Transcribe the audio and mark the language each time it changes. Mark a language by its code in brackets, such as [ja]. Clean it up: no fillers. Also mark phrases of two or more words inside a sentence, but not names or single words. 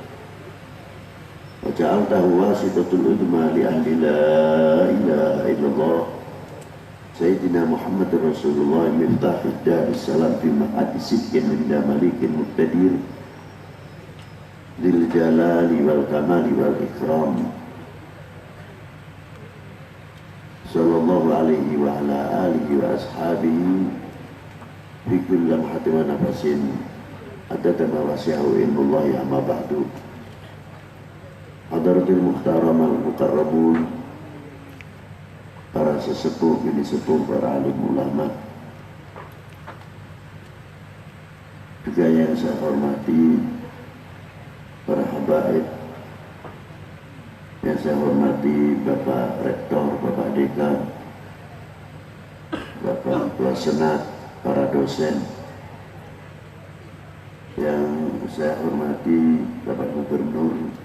[ar] وجعلته واسطة العظمى لأهل لا إله إلا الله سيدنا محمد رسول الله مفتاح دار السلام في مقعد صدق عند مليك مقتدر ذي الجلال والكمال والإكرام صلى الله عليه وعلى آله وأصحابه في كل لمحة ونفس عدد ما وسعه علم الله. أما بعد. حضرة المحترم المكرمون, [id] para sesepuh, [jv] bini sepuh, [id] para alim ulama, juga yang saya hormati para habaib, yang saya hormati Bapak Rektor, Bapak Dekan, Bapak Ketua Senat, para dosen, yang saya hormati Bapak Gubernur